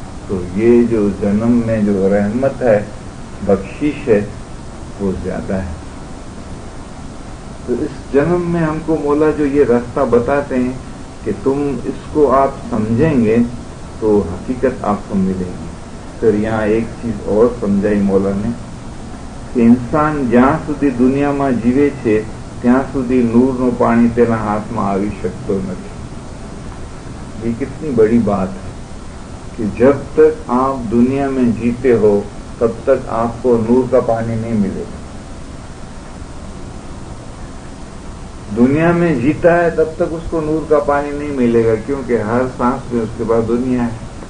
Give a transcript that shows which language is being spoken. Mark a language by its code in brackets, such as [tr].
[ur] تو یہ جو جنم میں جو رحمت ہے، بخشش ہے، وہ زیادہ ہے. تو اس جنم میں ہم کو مولا جو یہ راستہ بتاتے ہیں کہ تم اس کو آپ سمجھیں گے تو حقیقت آپ کو ملے گی. پھر یہاں ایک چیز اور سمجھائی مولا نے کہ انسان [gu] જ્યાં સુધી દુનિયામાં જીવે છે ત્યાં સુધી નૂરનો પાણી તેના હાથમાં આવી શકતો નથી. [ur] یہ کتنی بڑی بات ہے کہ جب تک آپ دنیا میں جیتے ہو تب تک آپ کو نور کا پانی نہیں ملے گا. دنیا میں جیتا ہے تب تک اس کو نور کا پانی نہیں ملے گا، کیونکہ ہر سانس میں اس کے بعد دنیا ہے.